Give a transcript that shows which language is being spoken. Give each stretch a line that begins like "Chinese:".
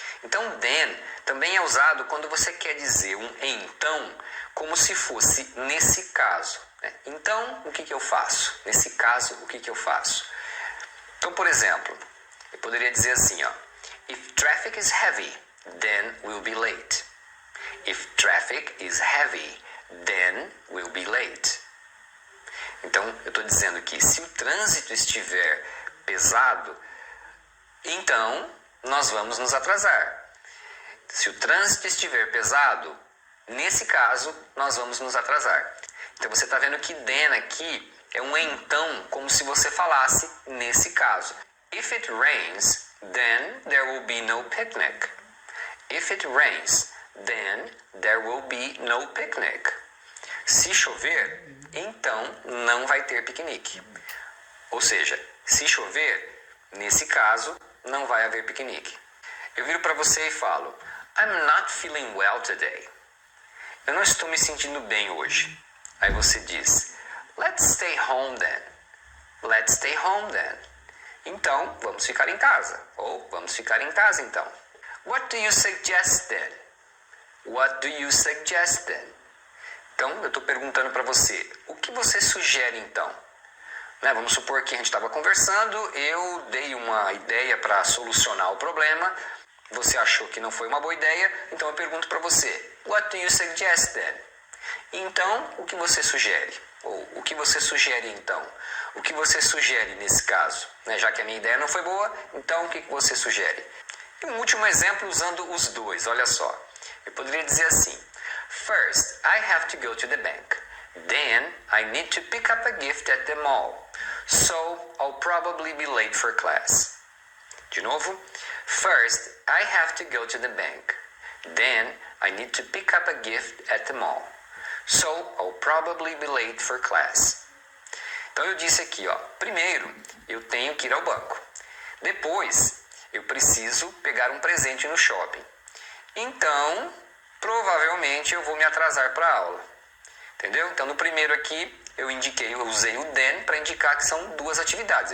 Portuguese: Então then também é usado quando você quer dizer um então como se fosse nesse caso. Então, o que eu faço? Nesse caso, o que eu faço? Então, por exemplo, eu poderia dizer assim, ó.
English: If traffic is heavy, then we'll be late. If traffic is heavy, then we'll be late.
Portuguese: Então, eu estou dizendo que se o trânsito estiver pesado, então nós vamos nos atrasar. Se o trânsito estiver pesado, nesse caso, nós vamos nos atrasar. Então você está vendo que then aqui é um então, como se você falasse nesse caso.
English: If it rains, then there will be no picnic. If it rains, then there will be no picnic.
Portuguese: Se chover, então não vai ter piquenique. Ou seja, se chover, nesse caso, não vai haver piquenique. Eu viro para você e falo,
English: I'm not feeling well today.
Portuguese: Eu não estou me sentindo bem hoje. Aí você diz,
English: let's stay home then. Let's stay home then.
Portuguese: Então, vamos ficar em casa. Ou, vamos ficar em casa então. What do you suggest then? What do you suggest then? Então, eu estou perguntando para você, o que você sugere então? Vamos supor que a gente estava conversando, eu dei uma ideia para solucionar o problema, você achou que não foi uma boa ideia, então eu pergunto para você,
English: what do you suggest then?
Portuguese: Então, o que você sugere? Ou, o que você sugere então? O que você sugere nesse caso? Já que a minha ideia não foi boa, então o que você sugere? E um último exemplo usando os dois, olha só. Eu poderia dizer assim,
English: first, I have to go to the bank. Then, I need to pick up a gift at the mall. So, I'll probably be late for class.
Portuguese: De novo,
English: first, I have to go to the bank. Then, I need to pick up a gift at the mall. So, I'll probably be late for class.
Portuguese: Então, eu disse aqui, ó, primeiro, eu tenho que ir ao banco. Depois, eu preciso pegar um presente no shopping. Então, provavelmente, eu vou me atrasar para a aula. Entendeu? Então, no primeiro aqui, eu usei o then para indicar que são duas atividades.